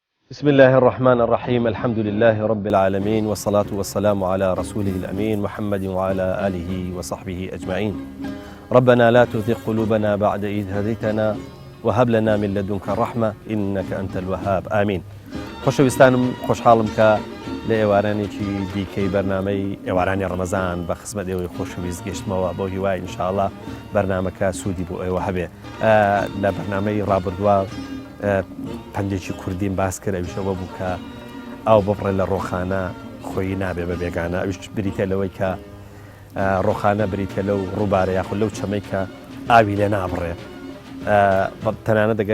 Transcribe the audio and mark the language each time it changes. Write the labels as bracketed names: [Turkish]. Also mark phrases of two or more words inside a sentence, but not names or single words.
[Arabic] بسم الله الرحمن الرحيم الحمد لله رب العالمين والصلاة والسلام على رسوله الأمين محمد وعلى آله وصحبه أجمعين ربنا لا تزغ قلوبنا بعد إذ هديتنا وهب لنا من لدنك الرحمة إنك أنت الوهاب آمين [Central Kurdish] خۆشەویستانم خۆشحاڵم کە لە ئێوارانێکی دیکەی بەرنامەی ئێوارانی ڕەمەزان بە خزمەت ئێوەی خۆشەویست گەشتمەوە بۆ هیوای ئینشاءڵڵا بەرنامەکە سوودی بۆ ئێوە هەبێ لە بەرنامەی ڕابردووە پندێکی کوردیم باس کرد ئەویشەوە بوو کە ئەو بڕێ لە ڕۆخانە خۆی نابێ بە بێگانە ئەوش بریتە لەوەی کە ڕۆخانە بریتە لەو ڕووبارە یاخود لەو چەمەی کە ئاوی لێ نابڕێ تەنانەت دەگەر